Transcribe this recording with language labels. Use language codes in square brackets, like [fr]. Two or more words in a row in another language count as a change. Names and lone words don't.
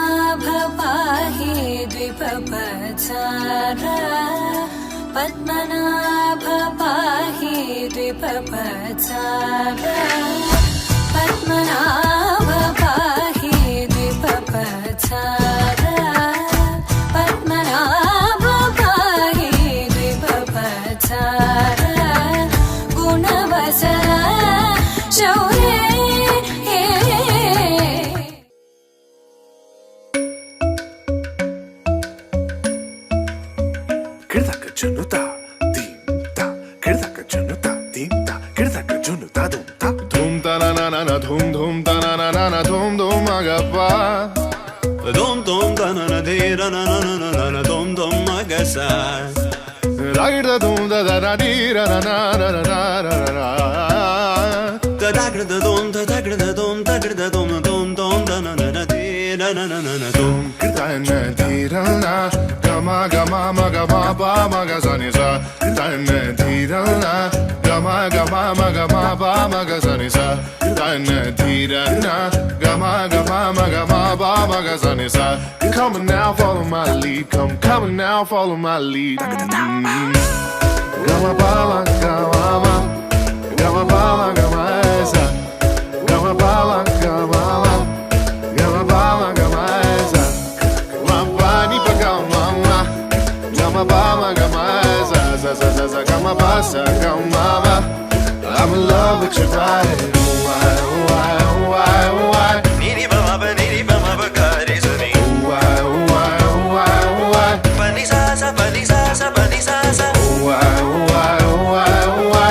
[sa] पद्मनाभ पाहि द्विपपचार पद्मनाभ पाहि द्विपपचार पद्मनाभ पाहि द्विपपचार पद्मनाभ पाहि द्विपपचार गुणवसर शौर्ये Junuta, dimta, kirdaka junuta, dimta, kirdaka junuta, dumta, dumta na na na na, dum ta na na na na, dum agappa, dum ta na na de na na na na na, dum agasa, ragda dum da da da di ra na na na na na na, da da dum da da dum da da dum da na na na de na na na na dum kirta na di ra na. Gama gama maga ma ba maga sa ni sa dan di da na gama gama maga ma ba maga sa ni sa dan di da na gama gama maga ma ba maga sa ni sa. [en] Come on now, follow my lead. Come on now, follow my lead. Gama ba gama ma gama ba gama sa gama ba gama ma gama ba gama sa ma ba ni pa gama. Gama ba gama za za za za za gama ba sa gama ba. I'm in love with your body. Why why why why? Niri ba ba kare sani. Why why why why? Pani sa sa pani sa sa pani sa sa. Why why why why?